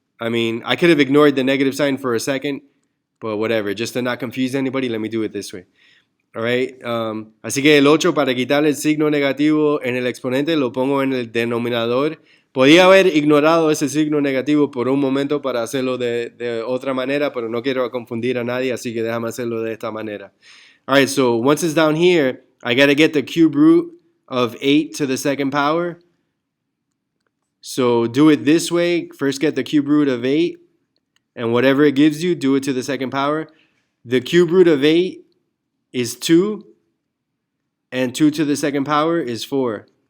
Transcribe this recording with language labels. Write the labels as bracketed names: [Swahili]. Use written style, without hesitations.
[English] I mean, I could have ignored the negative sign for a second, but whatever. Just to not confuse anybody, let me do it this way. [Spanish] All right, así que el 8, para quitar el signo negativo en el exponente, lo pongo en el denominador. Podía haber ignorado ese signo negativo por un momento para hacerlo de otra manera, pero no quiero confundir a nadie, así que déjame hacerlo de esta manera. [English] All right, so once it's down here, I got to get the cube root of 8 to the 2nd power. So do it this way. First get the cube root of 8, and whatever it gives you, do it to the 2nd power. The cube root of 8 is 2, and 2 to the 2nd power is 4.